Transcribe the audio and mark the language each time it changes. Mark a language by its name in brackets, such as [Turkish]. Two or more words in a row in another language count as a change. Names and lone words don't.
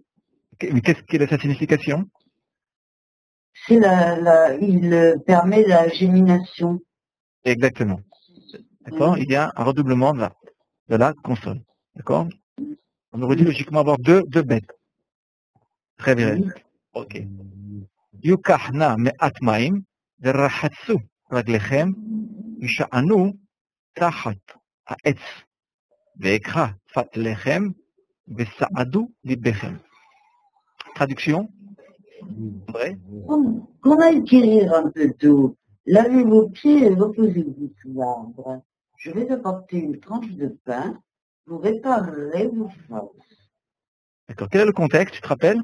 [French] Mais qu'est-ce qu'est sa signification? Il permet la gémination. Exactement. D'accord? Il y a un redoublement de la consonne. D'accord? On aurait dû logiquement avoir deux bêtes. Très bien. Ok. [Hebrew] יוקח נא מעט מים ורחצו רגליכם והשענו תחת העץ ואקחה פת לחם וסעדו לבכם. [French] Traduction? André? Pour acquérir un peu d'eau, lavez vos pieds et reposez-vous sous l'arbre. Je vais apporter une tranche de pain, vous réparerez vos forces. D'accord. Quel est le contexte, tu te rappelles?